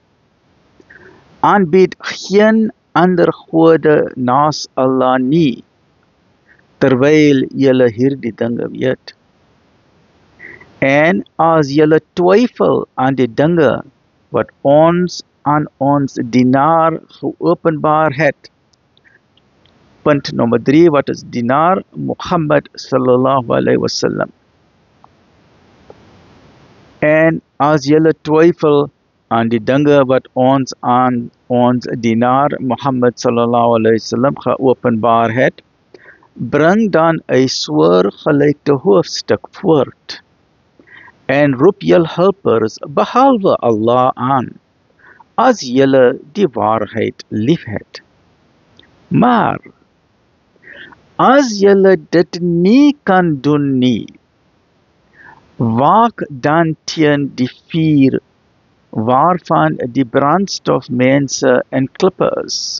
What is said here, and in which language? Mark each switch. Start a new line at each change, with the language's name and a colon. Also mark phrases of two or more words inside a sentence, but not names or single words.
Afrikaans: Aanbied geen ander gode naas Allah nie, terwyl julle hierdie dinge weet. En as julle twyfel aan die dinge wat ons aan ons dienaar geopenbaar het. Punt nommer 3, wat is dienaar?
Arabic: محمد صلى الله عليه وسلم.
Afrikaans: En as julle twyfel aan die dinge wat ons aan ons dienaar Muhammad
Arabic: صلى الله عليه وسلم
Afrikaans: geopenbaar het, bring dan 'n soortgelyke hoofstuk voort en roep jul helpers behalwe Allah aan, as julle die waarheid liefhet. Maar as julle dit nie kan doen nie, waak dan teen die vuur waarvan die brandstof mense en klippe is.